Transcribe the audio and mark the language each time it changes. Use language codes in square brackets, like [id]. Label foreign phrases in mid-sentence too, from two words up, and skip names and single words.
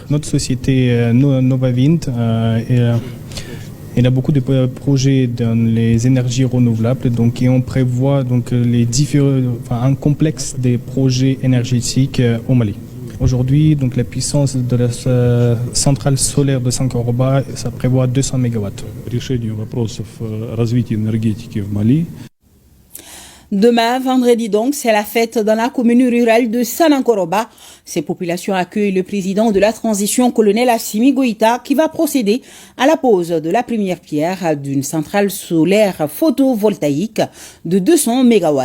[fr] Notre société Noawind il y a beaucoup de projets dans les énergies renouvelables, donc, et on prévoit donc, un complexe des projets énergétiques au Mali. Aujourd'hui, donc, la puissance de la centrale solaire de Sanankoroba, ça prévoit 200 MW. [ru] Решению вопросов развития энергетики в Мали. [fr] Demain, vendredi donc, c'est la fête dans la commune rurale de Sanankoroba. Ces populations accueillent le président de la transition, colonel Assimi Goïta, qui va procéder à la pose de la première pierre d'une centrale solaire photovoltaïque de 200 MW.